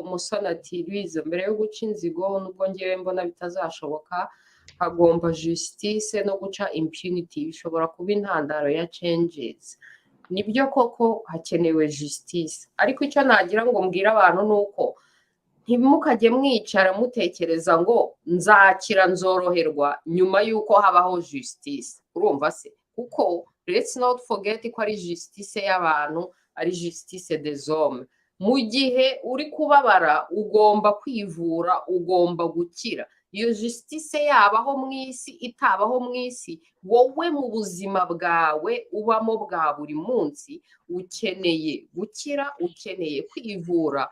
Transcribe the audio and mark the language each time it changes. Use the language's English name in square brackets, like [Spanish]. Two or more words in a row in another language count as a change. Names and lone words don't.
[Kinyarwanda] Musoni ati Louise, mbere yo guca inzigo nubwo ngewe mbona bitazashoboka, hagomba justice no guca impunity bishobora kuba intandaro ya changes. Nibyo koko hakenewe justice, ariko icyo nagira ngo mbwira abantu nuko ntimukajye mwicara mutekereza ngo nzakira nzoroherwa nyuma yuko habaho justice. Urumva se? Kuko [English] let's not forget [Kinyarwanda] ko ari justice y'abantu, ari [French] justice des hommes. [Kinyarwanda] Mu gihe uri kubabara ugomba kwivura, ugomba gukira. Iyo justice yabaho mu isi itabaho mu isi, wowe mu buzima bwawe ubamo bwa buri munsi ukeneye gukira, ukeneye kwivura.